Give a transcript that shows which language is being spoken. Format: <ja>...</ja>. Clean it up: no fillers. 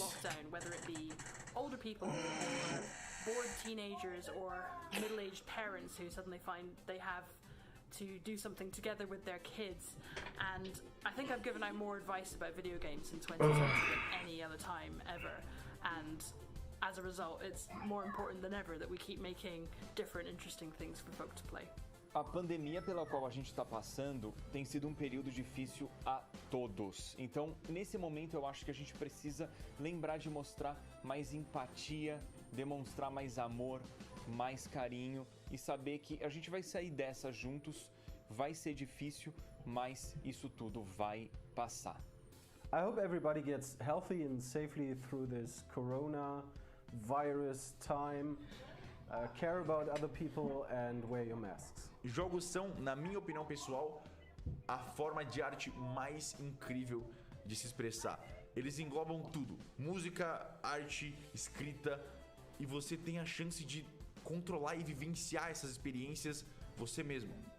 <en>lockdown, whether it be older people or bored teenagers or middle-aged parents who suddenly find they have to do something together with their kids. And I think I've given out more advice about video games in 2020 than any other time ever. And as a result, it's more important than ever that we keep making different, interesting things for folk to play.</en> <pt>A pandemia pela qual a gente está passando tem sido um período difícil a todos. Então, nesse momento, eu acho que a gente precisa lembrar de mostrar mais empatia, demonstrar mais amor, mais carinho e saber que a gente vai sair dessa juntos. Vai ser difícil, mas isso tudo vai passar.</pt> <en>I hope everybody gets healthy and safely through this coronavirus time. Care about other people and wear your masks.</en> <pt>Jogos são, na minha opinião pessoal, a forma de arte mais incrível de se expressar. Eles englobam tudo: música, arte, escrita, e você tem a chance de controlar e vivenciar essas experiências você mesmo.</pt>